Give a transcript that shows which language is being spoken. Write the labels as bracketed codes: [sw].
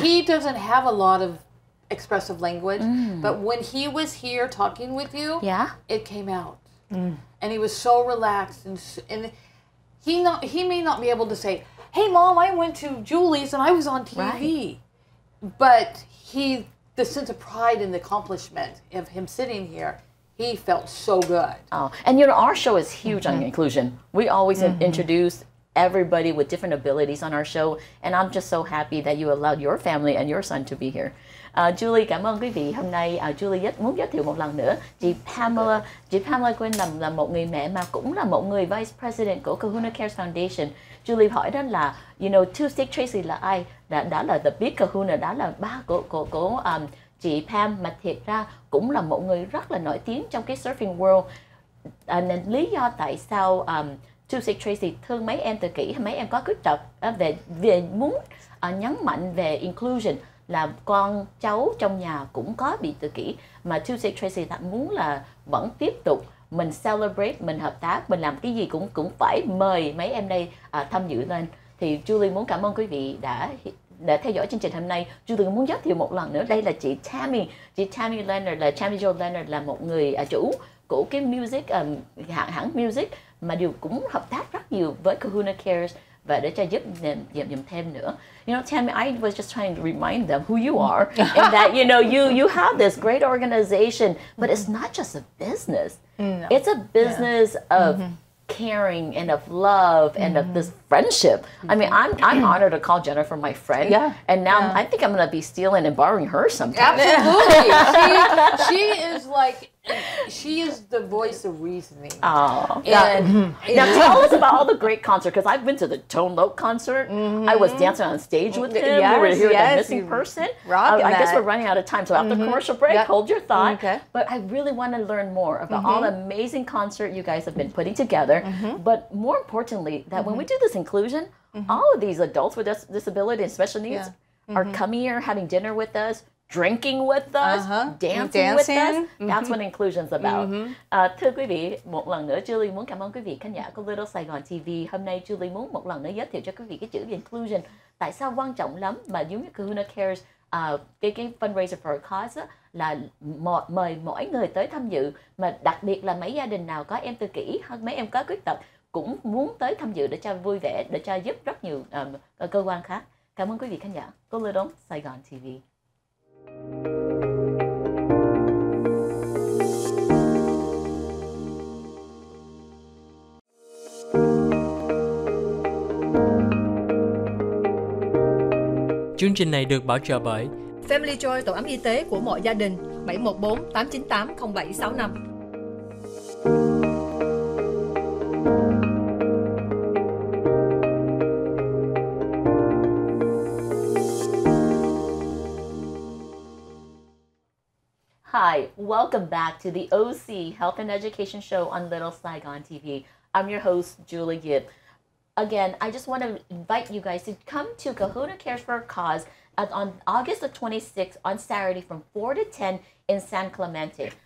[en] He doesn't have a lot of expressive language, but when he was here talking with you, it came out, and he was so relaxed, and he may not be able to say, "Hey, Mom, I went to Julie's and I was on TV," but the sense of pride and the accomplishment of him sitting here, he felt so good. Oh, and our show is huge on inclusion. We always introduce everybody with different abilities on our show, and I'm just so happy that you allowed your family and your son to be here. [vi] Julie, cảm ơn quý vị. Hôm nay Julie muốn giới thiệu một lần nữa chị Pamela Quinn là một người mẹ mà cũng là một người Vice President của Kahuna Cares Foundation. Julie hỏi đó là, Tuesday Tracy là ai? Đã là The Big Kahuna, đã là ba của chị Pam, mà thiệt ra cũng là một người rất là nổi tiếng trong cái [en] surfing world. [vi] Nên lý do tại sao Tuesday Tracy thương mấy em tự kỷ, mấy em có khuyết tật về muốn nhấn mạnh về inclusion, là con cháu trong nhà cũng có bị tự kỷ, mà Tuesday Tracy thật muốn là vẫn tiếp tục mình celebrate, mình hợp tác, mình làm cái gì cũng phải mời mấy em đây tham dự lên. Thì Julie muốn cảm ơn quý vị đã theo dõi chương trình hôm nay. Julie muốn giới thiệu một lần nữa, đây là chị Tammy Leonard, là Tammy Jo Leonard, là một người chủ của cái music hãng music mà đều cũng hợp tác rất nhiều với Kahuna Cares và để cho giúp thêm nữa. [en] Tammy, I was just trying to remind them who you are, and that you have this great organization, but it's not just a business. No. It's a business of caring and of love and of this friendship. I mean, I'm honored to call Jennifer my friend. Yeah. And now I think I'm going to be stealing and borrowing her sometime. Absolutely. she is like, she is the voice of reasoning. Oh. And Now tell us about all the great concerts, because I've been to the Tone Loc concert. I was dancing on stage with him. We were here with the missing person. Rocking I guess that. we're running out of time, so after commercial break, hold your thought. Okay. But I really want to learn more about all the amazing concert you guys have been putting together. But more importantly, that when we do this inclusion, all of these adults with disability and special needs are coming here, having dinner with us, drinking with us, dancing with us. That's what inclusion's about. [vi] Thưa quý vị, một lần nữa Julie muốn cảm ơn quý vị khán giả của Little Saigon TV. Hôm nay Julie muốn một lần nữa giới thiệu cho quý vị cái chữ inclusion. Tại sao quan trọng lắm mà giống như Kahuna Cares, cái [en] fundraiser for a cause [vi] á, là mời mỗi người tới tham dự, mà đặc biệt là mấy gia đình nào có em tự kỷ hoặc mấy em có khuyết tật cũng muốn tới tham dự để cho vui vẻ, để cho giúp rất nhiều cơ quan khác. Cảm ơn quý vị khán giả của Little Saigon TV. Chương trình này được bảo trợ bởi Family Joy, tổ ấm y tế của mọi gia đình, 714 898 0765. [en] Hi, welcome back to the OC Health and Education Show on Little Saigon TV. I'm your host, Julie Gibb. Again, I just want to invite you guys to come to Kahuna Cares for a Cause on August the 26th on Saturday from 4 to 10 in San Clemente.